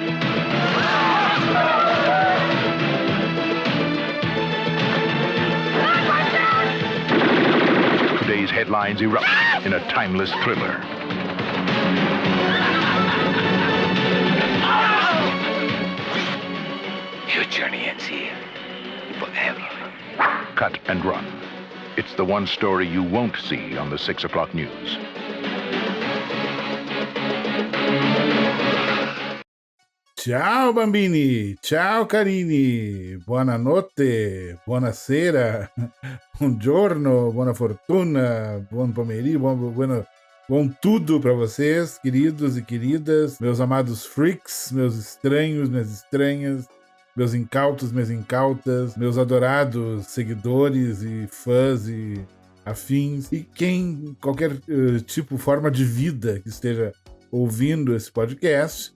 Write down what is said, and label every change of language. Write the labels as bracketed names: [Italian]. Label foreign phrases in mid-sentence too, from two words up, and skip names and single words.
[English] Today's headlines erupt in a timeless thriller. Your journey ends here. Forever. Cut and Run. It's the one story you won't see on the 6 o'clock news. [Italian] Ciao bambini, ciao carini, buonanotte, buonasera, buongiorno, buona fortuna, buon pomeriggio, [Portuguese] bom tudo para vocês, queridos e queridas, meus amados freaks, meus estranhos, minhas estranhas, meus incautos, minhas incautas, meus adorados seguidores e fãs e afins, e qualquer forma de vida que esteja ouvindo esse podcast.